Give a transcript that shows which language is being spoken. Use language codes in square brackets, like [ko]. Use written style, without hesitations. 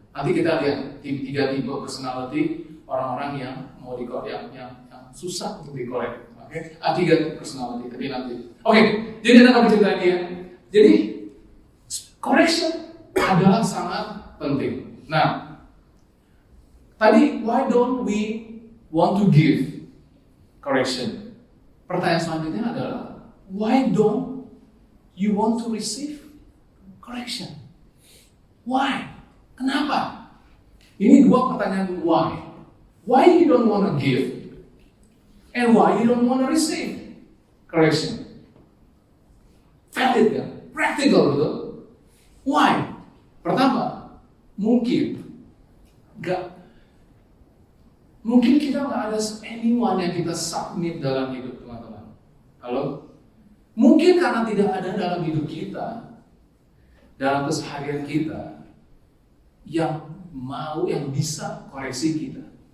[id] Nanti kita lihat 3 tipe personality orang-orang yang mau dikorek, yang susah untuk dikorek. 3 personality, tapi nanti. Jadi apa cerita dia? Jadi correction adalah sangat penting. Nah, tadi [en] why don't we want to give correction? [id] Pertanyaan selanjutnya adalah [en] why don't you want to receive correction? Why? [id] Kenapa? Ini 2 pertanyaan [en] why. Why you don't want to give? And why you don't want to receive correction? Valid [id] kan? [en] Practical [id] betul? [en] Why? [id] Pertama, mungkin kita nggak ada [en] anyone [id] yang kita submit dalam hidup, teman-teman. Halo? Mungkin karena tidak ada dalam hidup kita, dalam keseharian kita, yang bisa koreksi kita.